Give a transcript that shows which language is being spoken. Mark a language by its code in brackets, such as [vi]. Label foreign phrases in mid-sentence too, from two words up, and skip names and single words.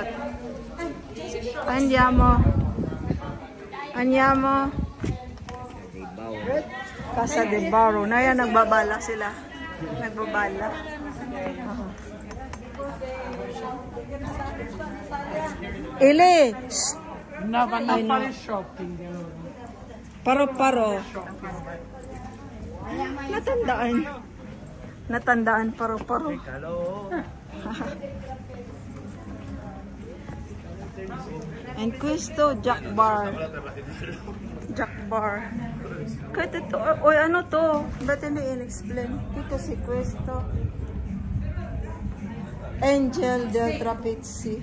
[it] Andiamo. Casa di Ballo. [tl] Na yan, nagbabala sila. Nagbabala. Ili! [it] No, vanno a fare shopping. [tl] Paro-paro. Natandaan paro-paro. [it] And questo Jack Bar. [tl] Kahit ito, o ano to? Ba't hindi in-explain? Dito si Questo. Angel del Trapezzi.